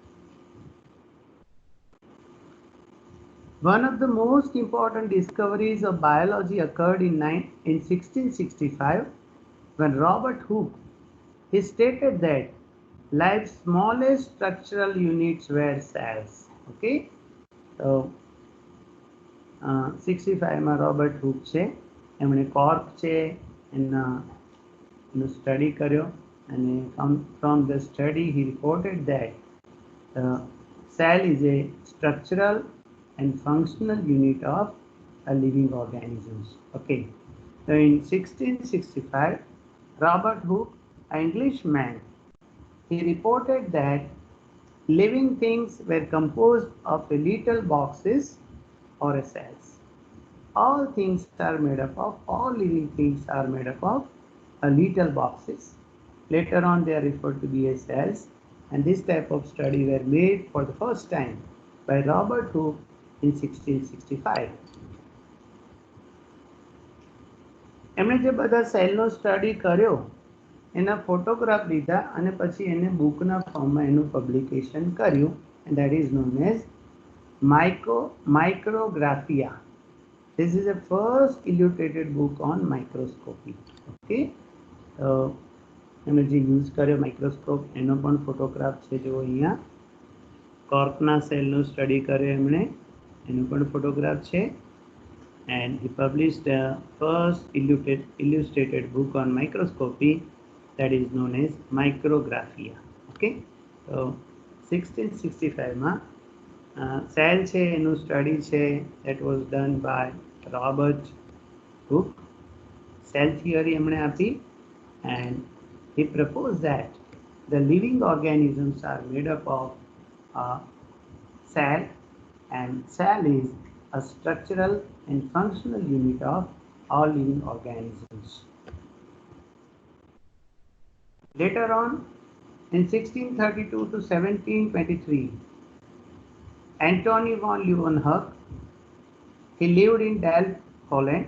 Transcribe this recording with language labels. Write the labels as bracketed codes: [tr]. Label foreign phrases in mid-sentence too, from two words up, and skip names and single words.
[en] One of the most important discoveries of biology occurred in 1665 when Robert Hooke he stated that life's smallest structural units were cells. Okay, so 65 [gu] રોબર્ટ હુક છે એમણે કોર્ક છે એનું સ્ટડી કર્યો અને [en] from the study he reported that cell is a structural and functional unit of a living organisms. Okay, so in 1665 Robert Hooke, an Englishman, he reported that living things were composed of little boxes or cells. All things are made up of, all living things are made up of little boxes. Later on they are referred to be as cells, and this type of study were made for the first time by Robert Hooke in 1665. [gu] એમણે જે બધા સેલનો સ્ટડી કર્યો એના ફોટોગ્રાફ લીધા અને પછી એને બુકના ફોર્મમાં એનું પબ્લિકેશન કર્યું [en] and that is known as micrographia. This is the first illustrated book on microscopy. Okay, so [gu] એમણે જે યુઝ કર્યો માઇક્રોસ્કોપ એનો પણ ફોટોગ્રાફ છે જો અહીંયા કોર્કના સેલનો સ્ટડી કર્યો એમણે એનો પણ ફોટોગ્રાફ છે [en] and he published the first illustrated book on microscopy that is known as micrographia. Okay, so 1665 [gu] માં સેલ છે એનું સ્ટડી છે [en] that was done by Robert Hooke. Cell theory [gu] એમણે આપી [en] and he proposed that the living organisms are made up of cell and cell is a structural and functional unit of all living organisms. Later on, in 1632 to 1723, Antony von Leeuwenhoek, he lived in Delft, Holland.